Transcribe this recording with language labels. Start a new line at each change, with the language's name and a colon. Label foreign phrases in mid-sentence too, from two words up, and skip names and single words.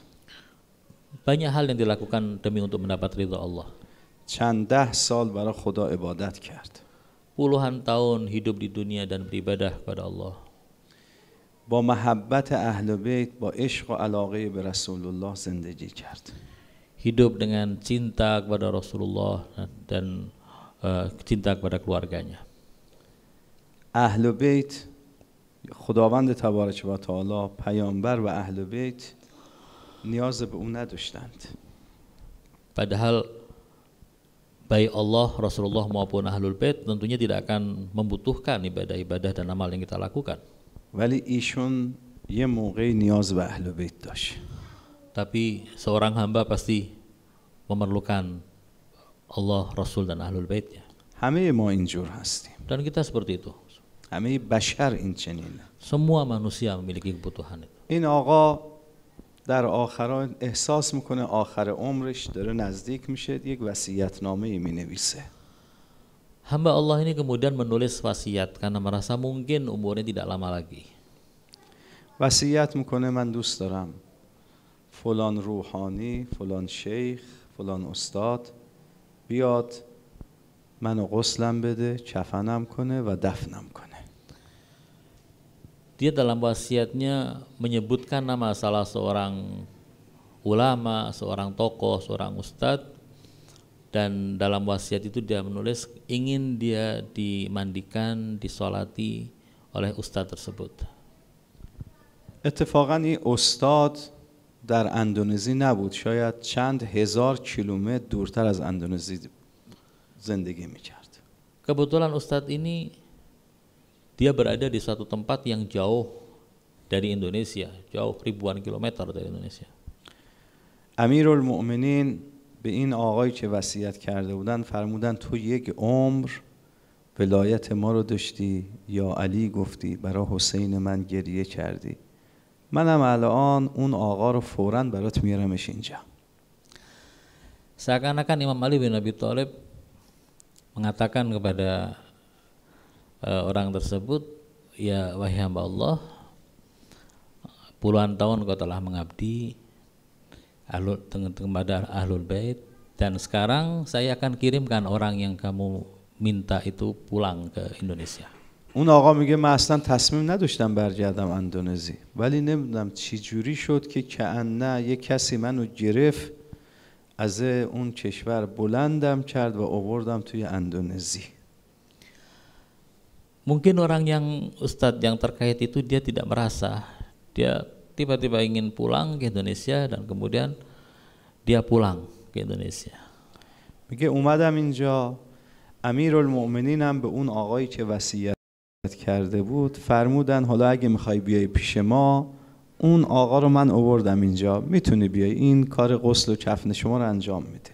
Indonesian: Banyak hal yang dilakukan demi untuk mendapat ridha Allah.
Persian: چند ده سال برای خدا عبادت کرد.
Indonesian: Puluhan tahun hidup di dunia dan beribadah kepada Allah.
Persian: با محبت اهل بیت، با عشق و علاقه به رسول الله زندگی کرد.
Indonesian: Hidup dengan cinta kepada Rasulullah dan cinta kepada keluarganya.
Persian: اهل بیت، خداوند تبارک و تعالی، پیامبر و اهل بیت نیاز به اون نداشتند.
Indonesian: Padahal baik Allah, Rasulullah maupun Ahlul Bait tentunya tidak akan membutuhkan ibadah-ibadah dan amal yang kita lakukan.
Persian: ولی ایشون یه موقعی نیاز به اهل بیت داشت.
Indonesian: Tapi seorang hamba pasti memerlukan Allah, Rasul dan Ahlul Baitnya.
Persian: همه ما اینجور هستیم.
Indonesian: Dan kita seperti itu.
Persian: همه بشر این چنینه.
Indonesian: Semua manusia memiliki kebutuhan itu.
Persian: این آقا در آخران احساس میکنه آخر عمرش داره نزدیک میشه، یک وصیت‌نامه مینویسه.
Indonesian: Hamba Allah ini kemudian menulis wasiat karena merasa mungkin umurnya tidak lama lagi.
Persian: وصیت میکنه من دوست دارم فلان روحانی، فلان شیخ، فلان استاد بیاد منو غسلم بده، کفنم کنه و دفنم کنه.
Indonesian: Dia dalam wasiatnya menyebutkan nama salah seorang ulama, seorang tokoh, seorang ustadz, dan dalam wasiat itu dia menulis ingin dia dimandikan, disolati oleh ustadz tersebut.
Persian: اتفاقا این استاد در اندونزی نبود، شاید چند هزار کیلومتر دورتر از اندونزی زندگی میکرد.
Indonesian: Kebetulan ustadz ini dia berada di suatu tempat yang jauh dari Indonesia, jauh ribuan kilometer dari Indonesia.
Persian: امیرالمؤمنین به این آقایی که وصیت کرده بودن فرمودن تو یک عمر ولایت ما رو داشتی، یا علی گفتی برای حسین من گریه کردی، منم الان اون آقا رو فوراً برات میارمش اینجا.
Indonesian: Seakan-akan Imam Ali bin Abi Thalib mengatakan kepada orang tersebut, ya wahai hamba Allah, puluhan tahun kau telah mengabdi kepada Ahlul Bait, dan sekarang saya akan kirimkan orang yang kamu minta itu pulang ke Indonesia.
Persian: اون آقا میگه من اصلا تصمیم نداشتم برگردم اندونزی، ولی نمیدونم چی جوری شد که کأنه یک کسی منو گرفت از اون کشور بلندم کرد و آوردم توی اندونزی.
Indonesian: Mungkin orang yang Ustadz yang terkait itu dia tidak merasa, dia tiba-tiba ingin pulang ke Indonesia dan kemudian dia pulang ke Indonesia.
Persian: میگه اومدم اینجا، امیرالمؤمنینم به اون آقایی که وصیت کرده بود فرمودن حالا اگه میخوای بیای پیش ما، اون آقا رو من آوردم اینجا، میتونی بیای، این کار غسل و کفن شما رو انجام میده.